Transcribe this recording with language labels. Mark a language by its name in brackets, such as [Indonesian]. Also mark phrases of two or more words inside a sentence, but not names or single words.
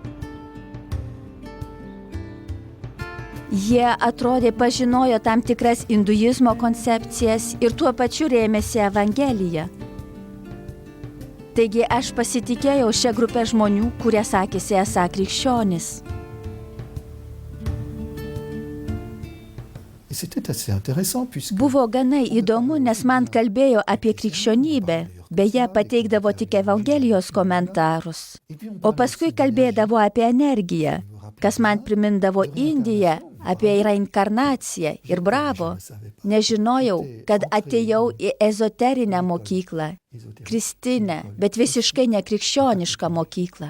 [Lithuanian] Jie, atrodė, pažinojo tam tikras hinduizmo koncepcijas ir tuo pačiu rėmėsi Evangeliją. Taigi aš pasitikėjau šią grupę žmonių, kurie sakėsi esą krikščionys. [French] Et c'était assez intéressant puisque [Lithuanian] Buvo gana įdomu, nes man kalbėjo apie krikščionybę, beje, pateikdavo tik Evangelijos komentarus. O paskui kalbėdavo apie energiją, kas man primindavo Indiją, apie reinkarnaciją ir bravo. Nežinojau, kad atėjau į ezoterinę mokyklą, kristinę, bet visiškai nekrikščionišką mokyklą.